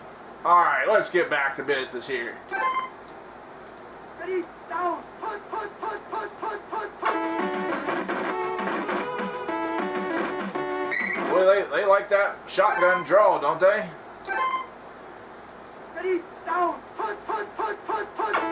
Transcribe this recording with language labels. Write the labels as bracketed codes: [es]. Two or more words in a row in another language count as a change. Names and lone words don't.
[en] All right, let's get back to business here. Ready, down, punt, punt, punt, punt, punt, punt, punt. Boy, they like that shotgun draw, don't they? Ready, down, punt, punt, punt, punt, punt.